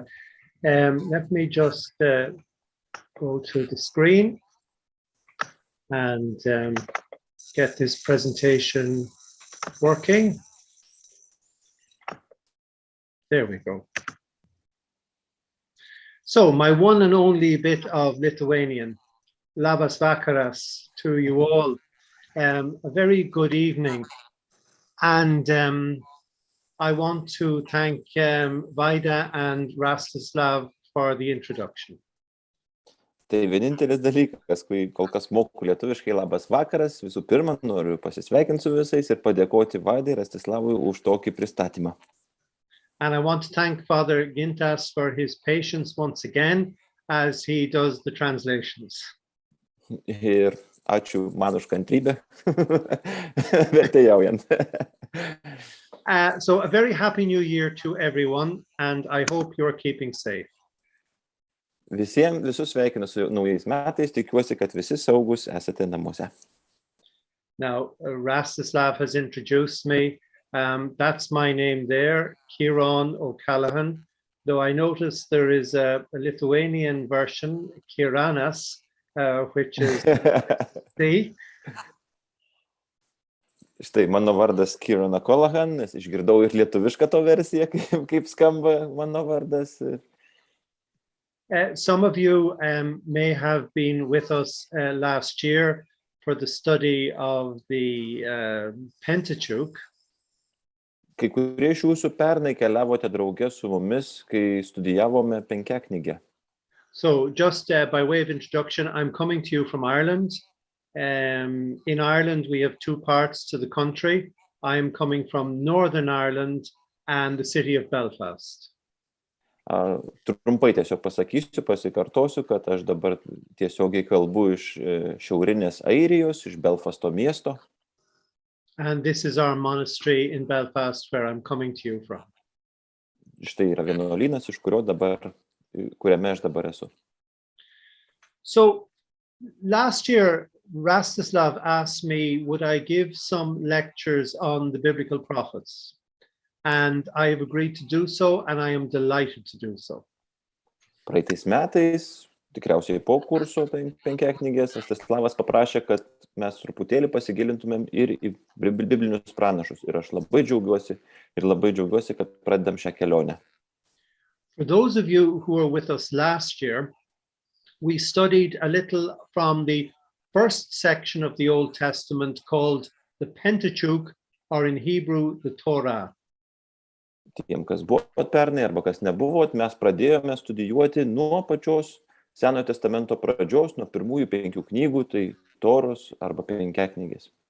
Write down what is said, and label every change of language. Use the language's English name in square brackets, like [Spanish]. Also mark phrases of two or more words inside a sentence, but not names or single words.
[English] Let me just go to the screen and get this presentation working. There we go. So my one and only bit of Lithuanian. [Lithuanian] Labas vakaras [English] to you all. A very good evening. And I want to thank Vaida and Rastislav for the introduction. [Lithuanian] Tai vienintelis dalykas, kai kol kas moku lietuviškai, labas vakaras. Visų pirma, noriu pasisveikinti su visais ir padėkoti Vaidai ir Rastislavui už tokį pristatymą. [English] And I want to thank Father Gintas for his patience once again as he does the translations. [Lithuanian] Ir ačiū man už kantrybę, vertėjaujant. [English] So a very happy new year to everyone, and I hope you're keeping safe. [Lithuanian] Visus sveikinu su naujais metais, tikiuosi, kad visi saugus esate namuose. [English] Now, Rastislav has introduced me. That's my name there, Ciarán O'Callaghan, though I noticed there is a Lithuanian version, Ciaranas, which is C. [Lithuanian] Štai mano vardas Ciarán O'Callaghan, nes išgirdau ir lietuvišką to versiją, kaip skamba mano vardas. [English] Some of you may have been with us last year for the study of the Pentateuch. [Lithuanian] Kai kurie iš jūsų pernai keliavote drauge su mumis, kai studijavome penkiaknygę. [English] So just by way of introduction, I'm coming to you from Ireland. In Ireland, we have two parts to the country. I'm coming from Northern Ireland and the city of Belfast. [Lithuanian] Trumpai tiesiog pasakysiu, pasikartosiu, kad aš dabar tiesiogiai kalbu iš šiaurinės Airijos, iš Belfasto miesto. [English] And this is our monastery in Belfast where I'm coming to you from. [Lithuanian] Štai yra vienuolynas, iš kuriame aš dabar esu. [English] So last year, Rastislav asked me, would I give some lectures on the biblical prophets? And I have agreed to do so, and I am delighted to do so. [Lithuanian] Praeitais metais, tikriausiai po kurso penkiaknygės, Rastislavas paprašė, kad mes truputėlį pasigilintumėm ir į biblinius pranašus. Ir aš labai džiaugiuosi, kad pradedam šią kelionę. [English] For those of you who were with us last year, we studied a little from the first section of the Old Testament called the Pentateuch, or in Hebrew, the Torah. [Lithuanian] Tiem, kas buvo pernai arba kas nebuvot, mes pradėjome studijuoti nuo pačios Senojo testamento pradžios, nuo pirmųjų 5 knygų, tai Toros arba penkiaknygės.